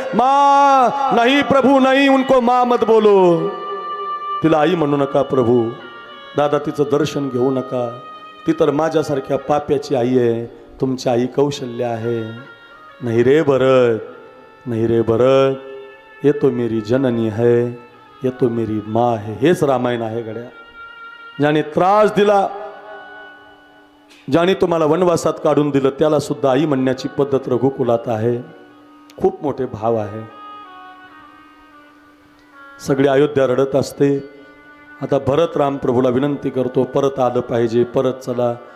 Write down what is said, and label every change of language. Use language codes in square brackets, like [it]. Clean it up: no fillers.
[hi] माँ नहीं प्रभु नहीं, उनको माँ मत बोलो. [mr] तिला आई म्हणू नका प्रभू. दादा तिचं दर्शन घेऊ नका. ती तर माझ्यासारख्या पाप्याची आई आहे. तुमची आई कौशल्या आहे. [hi] नहीं रे भरत, नहीं रे भरत, ये तो मेरी जननी है, ये तो मेरी माँ है. [mr] हेच रामायण आहे गड्या. ज्याने त्रास दिला, ज्याने तुम्हाला वनवासात काढून दिलं, त्याला सुद्धा आई म्हणण्याची पद्धत रघुकुलात आहे. खूप मोठे भाव आहे. सगळी अयोध्या रडत असते. आता भरत राम प्रभूला विनंती करतो, परत आलं पाहिजे, परत चला.